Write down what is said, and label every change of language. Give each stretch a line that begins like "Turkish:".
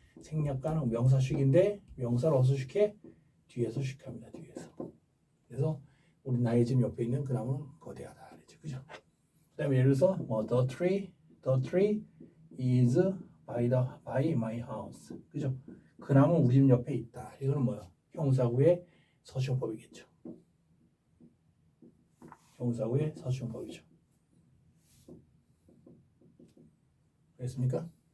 Korean: 생략가는 명사식인데 명사를 어디서 시작해? 뒤에서 시작합니다. 뒤에서. 그래서 우리 나의 집 옆에 있는 그 나무는 거대하다 그랬죠. 그죠? 그다음에 예를 들어서 뭐
English: the tree is by my house.
Korean: 그죠? 그 나무는 우리 집 옆에 있다. 이거는 뭐야? 형용사구의 서술형법이겠죠. 형용사구의 서술형법이죠. 알겠습니까?